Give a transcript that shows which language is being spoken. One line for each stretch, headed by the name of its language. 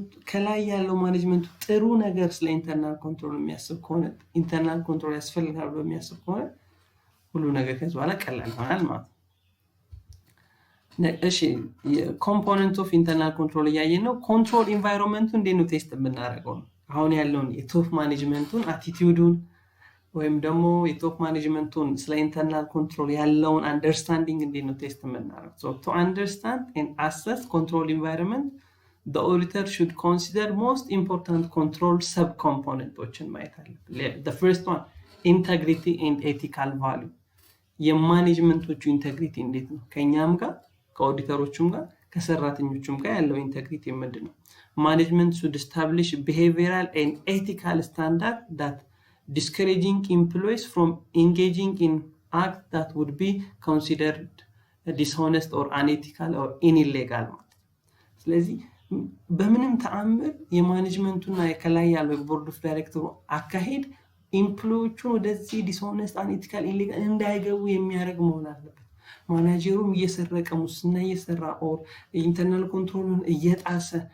Amharic: ከላይ ያለው ማኔጅመንት ጥሩ ነገር ስለ ኢንተርናል ኮንትሮል የሚያስብ ከሆነ ኢንተርናል ኮንትሮል ያስፈልጋል በሚያስብ ከሆነ ሁሉ ነገር ከዚህ በኋላ ቀላል ይሆናል ማለት ነው። እሺ ኮምፖነንት ኦፍ ኢንተርናል ኮንትሮል ያየን ነው። ኮንትሮል ኢንቫይሮንመንቱ እንዴት ነው ቴስት የምናደርገው ነው። አሁን ያለውን የቶፕ ማኔጅመንቱን አቲቲዩዱን ወይም ደግሞ የቶፕ ማኔጅመንቱን ስለ ኢንተርናል ኮንትሮል ያለውን አንደርስታንዲንግ እንዴት ነው ቴስት የምናደርገው?
English: so to understand and assess control environment the auditor should consider most important control subcomponents
Amharic: ማየት አለበት።
English: the first one integrity and ethical value
Amharic: የማኔጅመንቶቹ ኢንቴግሪቲ እንዴት ነው? ከኛም ጋር ከኦዲተሮቹም ጋር ከሰራተኞቹም ጋር ያለው ኢንቴግሪቲ ምንድነው?
English: management should establish behavioral and ethical standards that discouraging employees from engaging in acts that would be considered dishonest or unethical or illegal.
Amharic: ስለዚህ በምንም ተአምር የማኔጅመንቱና የከላይ ያለው ቦርድ ኦፍ ዳይሬክተሩ አካሄድ ኢምፕሎይዎቹን ወደዚህ ዲስሆነስት አንኤቲካል ኢሌጋል እንዳይገቡ የሚያደርግ መሆን አለበት። ማናጀሩም እየሰረቀ ሙስና እየሰራ ኦር ኢንተርናል ኮንትሮልን እየጣሰ